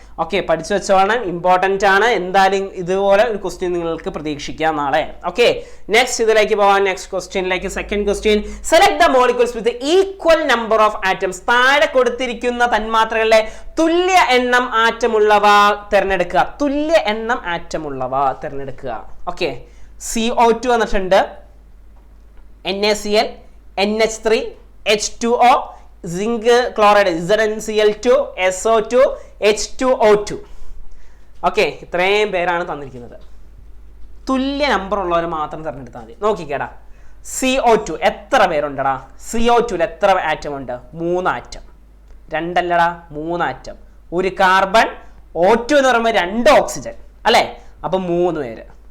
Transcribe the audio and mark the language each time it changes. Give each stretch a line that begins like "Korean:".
Malayalam: Okay, പഠിച്ചു വെച്ചോളണം, important ആണ്. എന്തായാലും ഇതുപോലെ ഒരു ക്വസ്റ്റ്യൻ നിങ്ങൾക്ക് പ്രതീക്ഷിക്കാം നാളെ. ഓക്കെ, നെക്സ്റ്റ് ഇതിലേക്ക് പോകാം. നെക്സ്റ്റ് ക്വസ്റ്റ്യനിലേക്ക്. Second question,
English: Select the molecules with equal number of atoms.
Malayalam: താഴെ കൊടുത്തിരിക്കുന്ന തന്മാത്രകളിലെ തുല്യ എണ്ണം ആറ്റമുള്ളവ തിരഞ്ഞെടുക്കുക. തുല്യ എണ്ണം ആറ്റമുള്ളവ തിരഞ്ഞെടുക്കുക. ഓക്കെ, CO2 വന്നിട്ടുണ്ട്, NaCl, NH3, H2O, zinc chloride ZnCl2, SO2, H2O2. Okay, ഇത്രയും പേരാണ് തന്നിരിക്കുന്നത്. തുല്യ നമ്പർ ഉള്ളവർ മാത്രം തിരഞ്ഞെടുത്താൽ മതി. നോക്കിക്കേടാ, CO2 എത്ര പേരുണ്ടടാ? CO2 എത്ര ആറ്റം ഉണ്ട്? 3 ആറ്റം. 2 അല്ലടാ, 3 ആറ്റം. ഒരു കാർബൺ, O2 എന്ന് പറയുമ്പോൾ 2 ഓക്സിജൻ അല്ലെ, അപ്പൊ 3 പേര്.